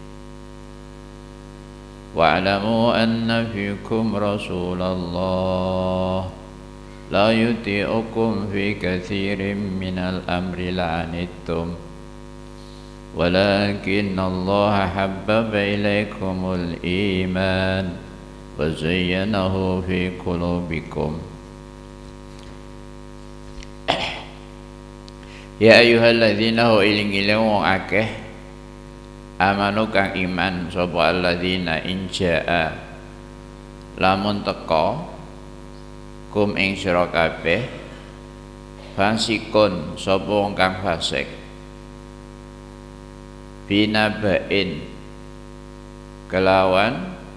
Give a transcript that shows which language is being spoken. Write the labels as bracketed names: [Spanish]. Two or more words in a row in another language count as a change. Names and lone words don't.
[Arabic] واعلموا أن فيكم رسول الله لا يطيعكم في كثير من الأمر لعنتم ولكن الله حبب إليكم الإيمان وزينه في قلوبكم يا أيها الذين [Javanese] iling-iling wong akeh amanu kang iman sapa [Arabic] الذين إن جاء [Javanese] lamun teka kum ing sira kabeh fasikun sapa wong kang fasik binabain kelawan